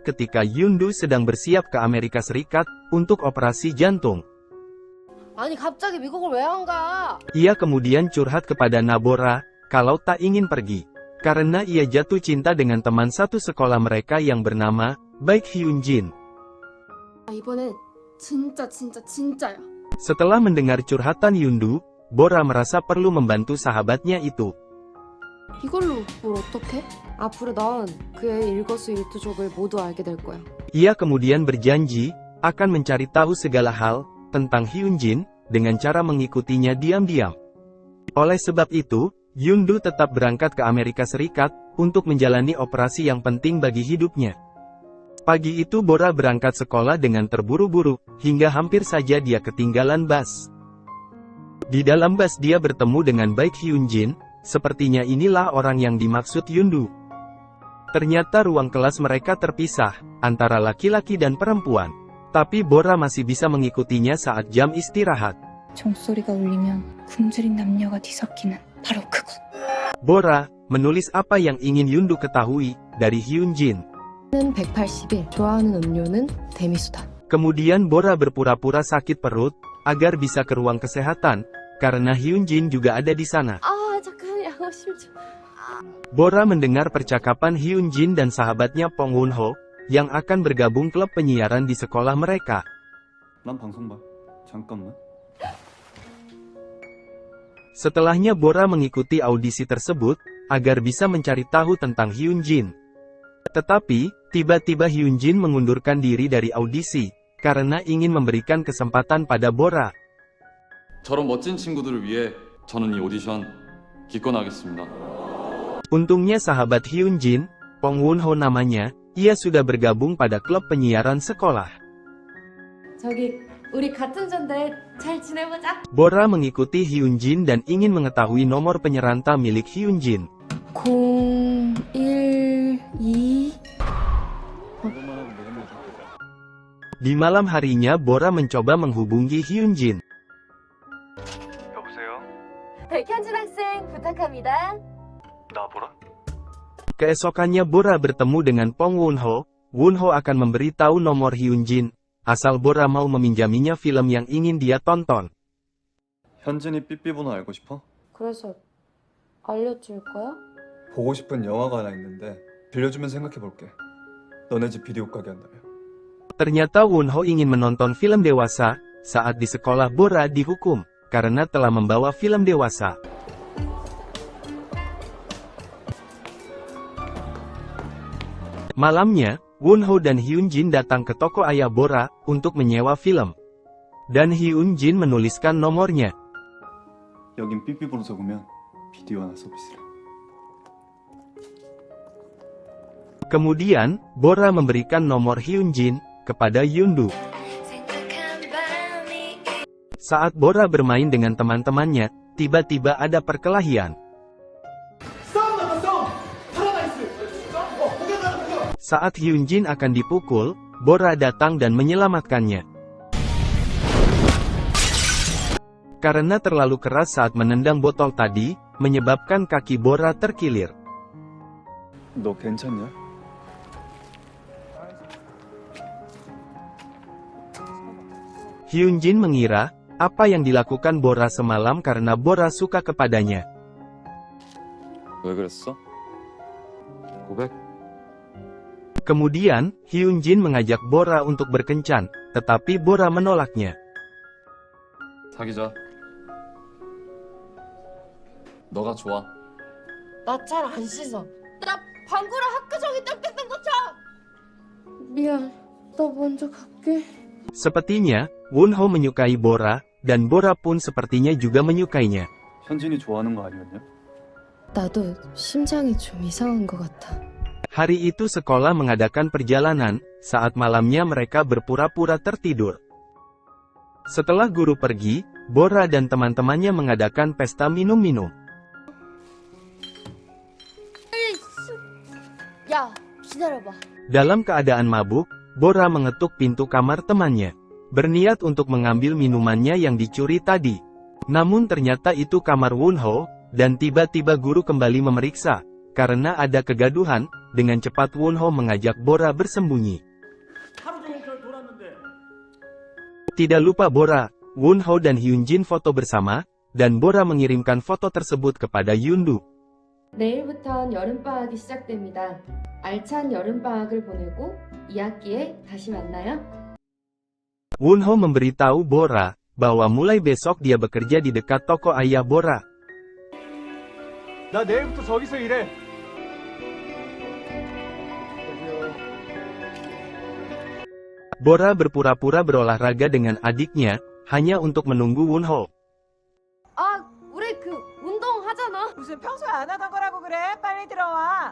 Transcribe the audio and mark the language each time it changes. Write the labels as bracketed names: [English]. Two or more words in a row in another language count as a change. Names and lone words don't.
[Indonesian] ketika Yundu sedang bersiap ke Amerika Serikat untuk operasi jantung. [Korean] 아니 갑자기 미국을 왜 안 가? [Indonesian] Ia kemudian curhat kepada Nabora, kalau tak ingin pergi. Karena ia jatuh cinta dengan teman satu sekolah mereka yang bernama Baek Hyun-jin. [Korean] 이번엔 진짜야. [Indonesian] Setelah mendengar curhatan Yundu, Bora merasa perlu membantu sahabatnya itu. [Korean] 이걸로 뭘 어떡해? 앞으로 넌 그의 일거수일투족을 모두 알게 될 거야. [Indonesian] Ia kemudian berjanji akan mencari tahu segala hal tentang Hyun-jin dengan cara mengikutinya diam-diam. Oleh sebab itu, Yundu tetap berangkat ke Amerika Serikat untuk menjalani operasi yang penting bagi hidupnya. Pagi itu Bora berangkat sekolah dengan terburu-buru, hingga hampir saja dia ketinggalan bus. Di dalam bus dia bertemu dengan Baek Hyun-jin, sepertinya inilah orang yang dimaksud Yundu. Ternyata ruang kelas mereka terpisah, antara laki-laki dan perempuan. Tapi Bora masih bisa mengikutinya saat jam istirahat. [Korean] 종소리가 울리면 굶주린 남녀가 뒤섞이는 바로 그곳. [Indonesian] Bora menulis apa yang ingin Yundu ketahui dari Hyun-jin. [Korean] 는 180일, 좋아하는 음료는 데미수다. [Indonesian] Kemudian Bora berpura-pura sakit perut, agar bisa ke ruang kesehatan, karena Hyun-jin juga ada di sana. [Korean] 잠깐 양호실 좀. [Indonesian] Bora mendengar percakapan Hyun-jin dan sahabatnya Poon Won-ho, yang akan bergabung klub penyiaran di sekolah mereka. [Korean] 난 방송 봐. 잠깐만. [Indonesian] Setelahnya Bora mengikuti audisi tersebut, agar bisa mencari tahu tentang Hyun-jin. Tetapi, tiba-tiba Hyun-jin mengundurkan diri dari audisi, karena ingin memberikan kesempatan pada Bora. [Korean] 저런 멋진 친구들을 위해 저는 이 오디션 기권하겠습니다. [Indonesian] Untungnya sahabat Hyun-jin, Poon Won-ho namanya, ia sudah bergabung pada klub penyiaran sekolah. [Korean] 저기 우리 같은 전대 잘 지내보자. [Indonesian] Bora mengikuti Hyun-jin dan ingin mengetahui nomor penyeranta milik Hyun-jin. 012. Di malam harinya Bora mencoba menghubungi Hyun-jin. [Korean] 여보세요? 백현진 학생 부탁합니다. 나보라? [Indonesian] Keesokannya Bora bertemu dengan Poon Won-ho. Won-ho akan memberitahu nomor Hyun-jin, asal Bora mau meminjaminya film yang ingin dia tonton. [Korean] 현진이 삐삐 번호 알고 싶어? 그래서 알려줄 거야? 보고 싶은 영화가 하나 있는데 빌려주면 생각해볼게. 너네 집 비디오 가게 한다며. [Indonesian] Ternyata Won-ho ingin menonton film dewasa, saat di sekolah Bora dihukum, karena telah membawa film dewasa. Malamnya, Won-ho dan Hyun-jin datang ke toko ayah Bora, untuk menyewa film. Dan Hyun-jin menuliskan nomornya. [Korean] 여긴 삐삐 번호 적으면 비디오 하나 서비스를. [Indonesian] Kemudian, Bora memberikan nomor Hyun-jin kepada Yundu. Saat Bora bermain dengan teman-temannya, tiba-tiba ada perkelahian. Saat Hyun-jin akan dipukul, Bora datang dan menyelamatkannya. Karena terlalu keras saat menendang botol tadi, menyebabkan kaki Bora terkilir. [Korean] 너 괜찮냐? [Indonesian] Hyun-jin mengira apa yang dilakukan Bora semalam karena Bora suka kepadanya. [Korean] 왜 그랬어? 고백? [Indonesian] Kemudian, Hyunjin mengajak Bora untuk berkencan, tetapi Bora menolaknya. [Korean] 사귀자. 너가 좋아. 나 잘 안 씻어. 나 방구랑 학교정이 땡땡땡 고쳐. 미안. 나 먼저 갈게. [Indonesian] Sepertinya, Wonho menyukai Bora, dan Bora pun sepertinya juga menyukainya. [Korean] 현진이 좋아하는 거 아니었냐? 나도 심장이 좀 이상한 것 같아. [Indonesian] Hari itu sekolah mengadakan perjalanan, saat malamnya mereka berpura-pura tertidur. Setelah guru pergi, Bora dan teman-temannya mengadakan pesta minum-minum. [Korean] 야, 기다려봐. [Indonesian] Dalam keadaan mabuk, Bora mengetuk pintu kamar temannya, berniat untuk mengambil minumannya yang dicuri tadi. Namun ternyata itu kamar Wonho, dan tiba-tiba guru kembali memeriksa. Karena ada kegaduhan, dengan cepat Wonho mengajak Bora bersembunyi. Tidak lupa Bora, Wonho dan Hyunjin foto bersama, dan Bora mengirimkan foto tersebut kepada Yundu. [Korean] 내일부턴 여름방학이 시작됩니다. 알찬 여름방학을 보내고 2학기에 다시 만나요. [Indonesian] Wonho memberitahu Bora, bahwa mulai besok dia bekerja di dekat toko ayah Bora. [Korean] 나 내일부터 저기서 일해. [Indonesian] Bora berpura-pura berolahraga dengan adiknya, hanya untuk menunggu Wonho. [Korean] 아, 우리 그 운동하잖아. 무슨 평소에 안 하던 거라고 그래? 빨리 들어와.